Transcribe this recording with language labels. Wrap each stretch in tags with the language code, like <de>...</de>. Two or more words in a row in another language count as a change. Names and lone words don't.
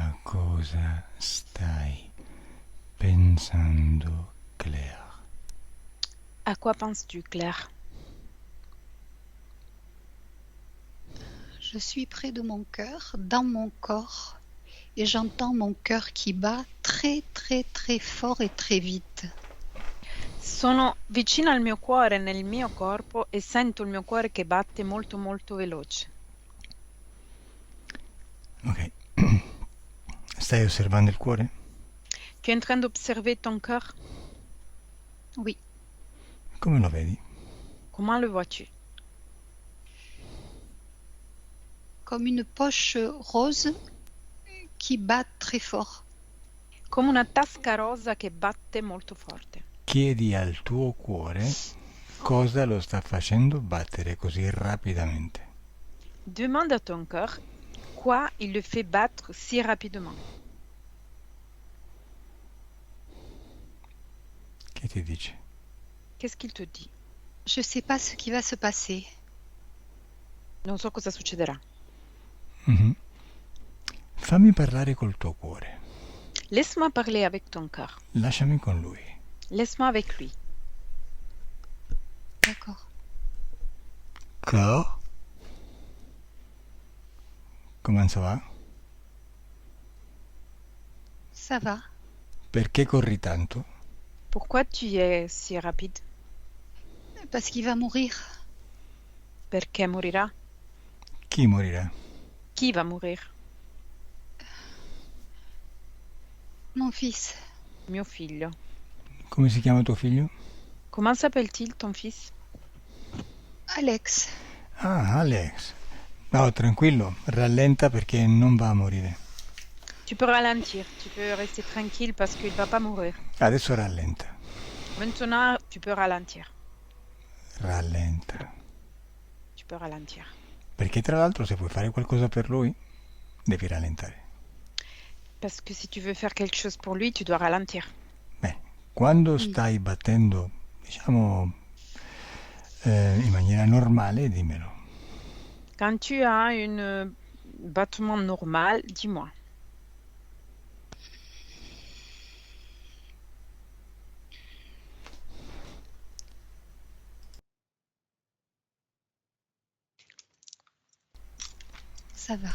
<it>cosa stai pensando, Claire?</it> <fr>À quoi penses-tu, Claire? Je suis près de mon cœur, dans mon corps, et j'entends mon cœur qui bat très très très fort et très vite.</fr> <it>Sono vicino al mio cuore, nel mio corpo, e sento il mio cuore che batte molto molto veloce. Ok. Stai osservando il cuore?</it> <fr>Tu es en train d'observer ton cœur? Oui,</fr> <it>Come lo vedi?</it> <fr>Comment le vois-tu? comme une poche rose qui bat très fort.</fr> <it>Come una tasca rosa che batte molto forte. Chiedi al tuo cuore cosa lo sta facendo battere così rapidamente.</it> <fr>Demande à ton cœur quoi il le fait battre si rapidement.</fr> <it>Che ti dice?</it> <fr>Qu'est-ce qu'il te dit? Je ne sais pas ce qui va se passer.</fr> <it>Non so cosa succederà. Mhm. Fammi parlare col tuo cuore.</it> <fr>Laisse-moi parler avec ton cœur.</fr> <it>Lasciami con lui.</it> <fr>Laisse-moi avec lui. D'accord.</fr> <it>Cor? Come va?</it> <fr>Ça va.</fr> <it>Perché corri tanto?</it> <fr>Pourquoi tu es si rapide? Parce qu'il va mourir.</fr> <it>Perché morirà? Chi morirà?</it> <fr>Chi va mourir? Mon fils.</fr> <it>Mio figlio. Come si chiama tuo figlio?</it> <fr>Comment s'appelle-t-il ton fils?</fr> <it>Alex. Ah, Alex. No, tranquillo, rallenta perché non va a morire.</it> <fr>Tu peux ralentir, tu peux rester tranquille parce qu'il ne va pas mourir.</fr> <it>Adesso rallenta.</it> <fr>Maintenant, tu peux ralentir.</fr> <it>Rallenta.</it> <fr>Tu peux ralentir.</fr> <it>Perché tra l'altro se vuoi fare qualcosa per lui, devi rallentare.</it> <fr>Parce que si tu veux faire quelque chose pour lui, tu dois ralentir.</fr> <it>Beh, quando stai battendo, diciamo, in maniera normale, dimmelo.</it> <fr>Quand tu as un battement normal, dis-moi. Ça va.</fr>